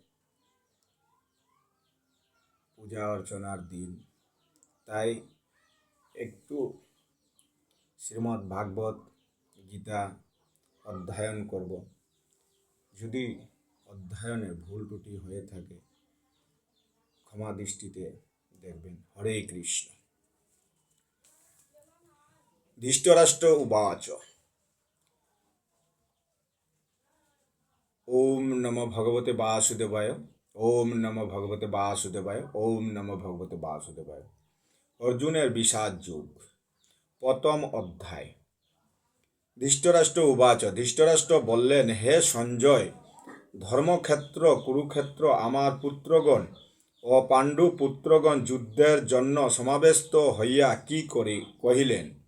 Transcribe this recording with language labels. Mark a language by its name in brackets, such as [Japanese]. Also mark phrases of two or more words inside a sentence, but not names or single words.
[Bangla] পূজা অর্চনার দিন, তাই একটু শ্রীমদ্ ভাগবত গীতা অধ্যয়ন করব। যদি অধ্যয়নে ভুল ত্রুটি হয়ে থাকে ক্ষমা দৃষ্টিতে দেখবেন। হরে কৃষ্ণ। [Sanskrit] ধৃতরাষ্ট্র উবাচ ওম নমো ভগবতে বাসুদেবায়। ওম নমো ভগবতে বাসুদেবায়। ওম নমো ভগবতে বাসুদেবায়। [Bangla] অর্জুনের বিষাদ যুগ, প্রথম অধ্যায়। [Sanskrit] ধৃতরাষ্ট্র উবাচ। [Bangla] ধৃতরাষ্ট্র বললেন, হে সঞ্জয়, ধর্মক্ষেত্র কুরুক্ষেত্র আমার পুত্রগণ ও পাণ্ডু পুত্রগণ যুদ্ধের জন্য সমাবেশত হইয়া কি করি কহিলেন।